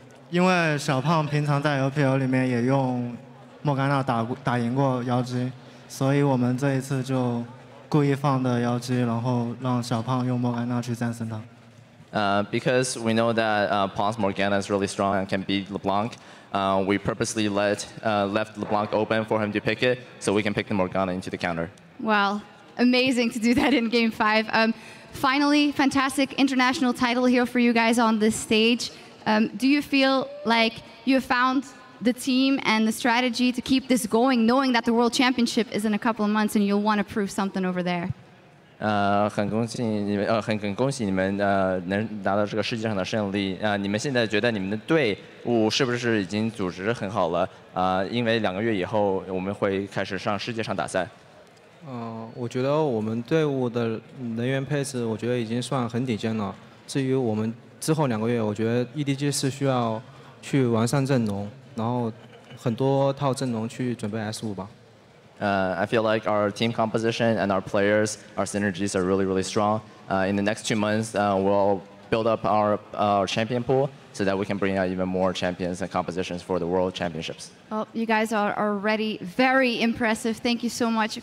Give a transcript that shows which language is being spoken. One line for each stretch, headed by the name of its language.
Chinese: 因为小胖平常在 LPL 里面也用莫甘娜打赢过妖姬，所以我们这一次就故意放的妖姬，然后让小胖用莫甘娜去战胜他。
English: Because we know that Pong's Morgana is really strong and can beat LeBlanc, we purposely left LeBlanc open for him to pick it, so we can pick the Morgana into the counter. Wow, amazing to do that in Game 5. Finally, fantastic international title here for you guys on this stage. Do you feel like you have found the team and the strategy to keep this going, knowing that the World Championship is in a couple of months and you'll want to prove something over there?
Chinese: 很恭喜你们，很恭喜你们能拿到这个世界上的胜利。你们现在觉得你们的队伍是不是已经组织很好了？因为2个月以后我们会开始上世界上打赛。我觉得我们队伍的人员配置，我觉得已经算很顶尖了。至于我们之后2个月，我觉得 EDG 是需要去完善阵容，然后很多套阵容去准备 S5吧。
English: I feel like our team composition and our players, our synergies are really, really strong. In the next 2 months, we'll build up our champion pool so that we can bring out even more champions and compositions for the World Championships. Well, you guys are already very impressive. Thank you so much.